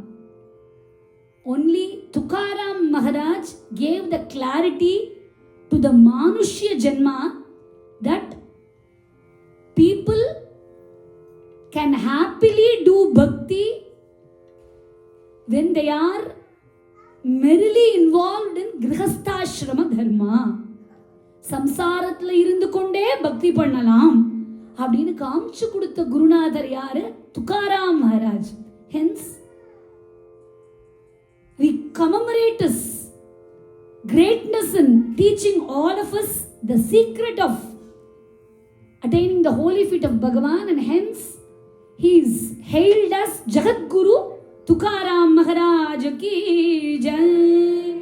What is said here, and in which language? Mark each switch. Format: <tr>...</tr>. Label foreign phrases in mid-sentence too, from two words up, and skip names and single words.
<en>Only Tukaram Maharaj gave the clarity to the</en> <sa>मनुष्य जन्म</sa> <en>that people can happily do bhakti when they are merely involved in</en> <sa>गृहस्थ धर्म.</sa> <ta>சம்சாரத்ல இருந்து கொண்டே பக்தி பண்ணலாம் அப்படினு காமிச்சு கொடுத்த குருநாதர் யாரு?</ta> <en>Tukaram Maharaj. Hence, we commemorate his greatness in teaching all of us the secret of attaining the holy feet of Bhagavan, and hence he is hailed as Jagat Guru Tukaram Maharaj</en> <hi>की जय.</hi>